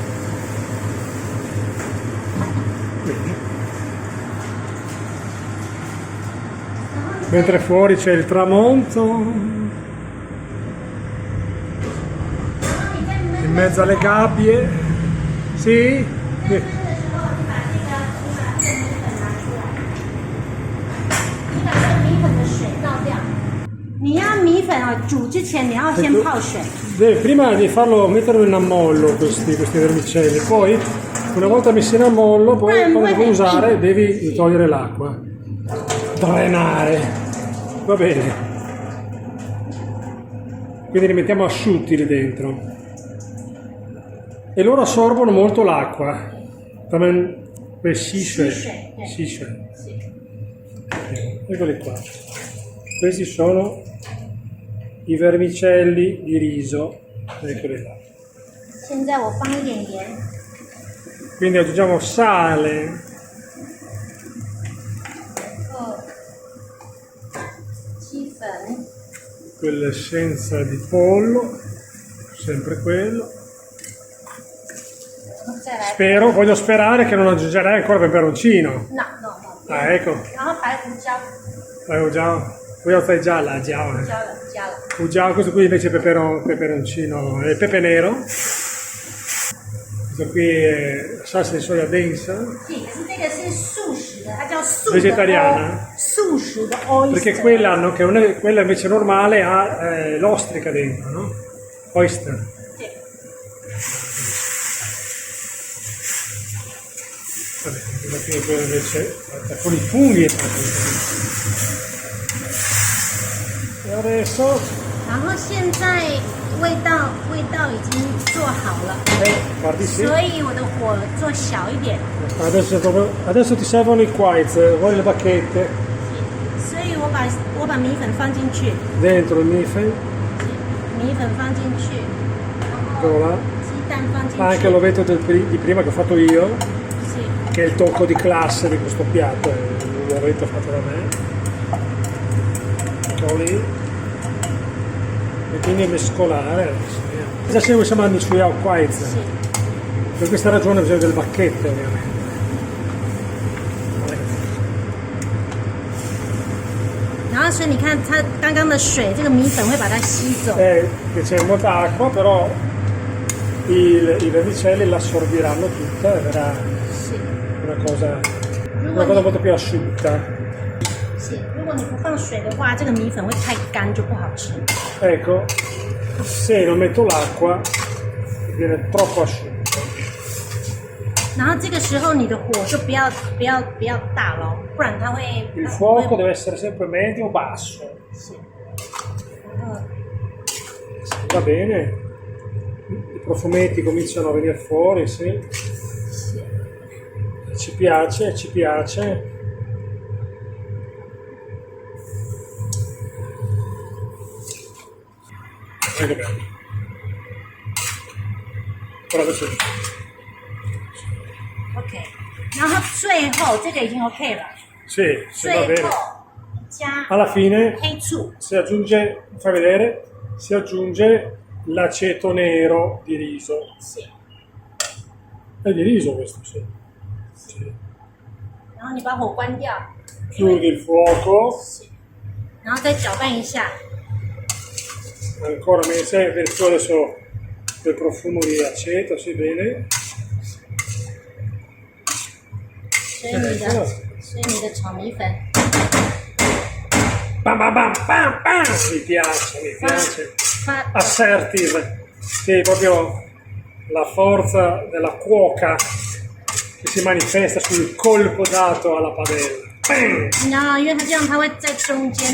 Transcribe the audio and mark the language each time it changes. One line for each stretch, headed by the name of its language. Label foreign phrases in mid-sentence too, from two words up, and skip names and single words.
Italian: Bene. Mentre fuori c'è il tramonto, in mezzo alle gabbie. Sì?
Chinese: 的时候，你把这个米粉拿出来，你把这个米粉的水倒掉。你要米粉啊，煮之前你要先泡水。
Italian: Prima di metterlo in ammollo questi vermicelli, poi una volta messi in ammollo, poi quando lo vuoi usare devi togliere l'acqua, drenare, va bene. Quindi li mettiamo asciutti lì dentro e loro assorbono molto l'acqua. Per scisce. Eccoli qua. Questi sono i vermicelli di riso, eccoli là.
Chinese: 现在我放一点盐，
Italian: Quindi aggiungiamo sale,
Chinese: 然后鸡粉，
Italian: quell'essenza di pollo, sempre quello.
Chinese: 然后再来
Italian: Voglio sperare che non aggiungerai ancora peperoncino. no no no， Ah, ecco.
Chinese: 然后白胡椒
Italian: Poi ho già la già.
Chinese: 加了，
Italian: Già, questo qui invece è peperoncino e pepe nero. Questo qui è salsa di soia densa.
Chinese: 对，可是这个是素食的，它叫素的
Italian: Vegetariana
Chinese: 素食的 oyster，
Italian: Perché quella, no, che non è, quella invece normale ha l'ostrica dentro, no? Oyster.
Chinese: 对，
Italian: Vabbè, quella qui è quella invece fatta con i funghi. E adesso
Chinese: 然后现在味道已经做好了，
Italian: guardi sì.
Chinese: 所以我的火做小一点，
Italian: Adesso ti servono i quites, vuoi le bacchette
Chinese: 所以我把米粉放进去，
Italian: dentro il mifen,
Chinese: 米粉放进去，
Italian: eccolo là.
Chinese: 鸡蛋放进
Italian: Anche
Chinese: 去，
Italian: l'ovetto di prima che ho fatto io,
Chinese: 是
Italian: che è il tocco di classe di questo piatto, è l'ovetto fatto da me. Eccolo lì. E quindi mescolare adesso. Già se siamo a sui quites.
Chinese: 是。
Italian: Per questa ragione bisogna delle bacchette ovviamente.
Chinese: 然后所以你看它刚刚的水，这个米粉会把它吸走，
Italian: Che c'è molta acqua, però i vermicelli l'assorbiranno tutta e verrà
Chinese: 是。
Italian: una cosa molto più asciutta.
Chinese: 是，如果你不放水的话，这个米粉会太干，就不好吃。
Italian: Ecco, se non metto l'acqua viene troppo asciutto.
Chinese: 然后这个时候你的火就不要大了，不然它会。
Italian: Il fuoco deve essere sempre medio basso.
Chinese: 是。
Italian: Va bene, i profumetti cominciano a venire fuori, sì. Ci piace, ci piace. Che bello. Però adesso
Chinese: OK，然后最后这个已经 OK 了，
Italian: sì, sì, va
Chinese: 最
Italian: bene.
Chinese: 后加
Italian: Alla fine
Chinese: 黑醋，
Italian: si aggiunge, fai vedere, si aggiunge l'aceto nero di riso.
Chinese: 是，
Italian: È di riso questo, sì. Sì.
Chinese: 然后你把火关掉，
Italian: Chiudi il fuoco,
Chinese: 然后再搅拌一下，
Italian: ancora viene fuori adesso quel profumo di aceto, sì bene.
Chinese: 所以你的炒米粉
Italian: Bam bam bam bam bam! Mi piace.
Chinese: 发
Italian: Assertive. Sì, proprio la forza della cuoca che si manifesta sul colpo dato alla padella. Bam!
Chinese: 你知道，因为它这样它会在中间，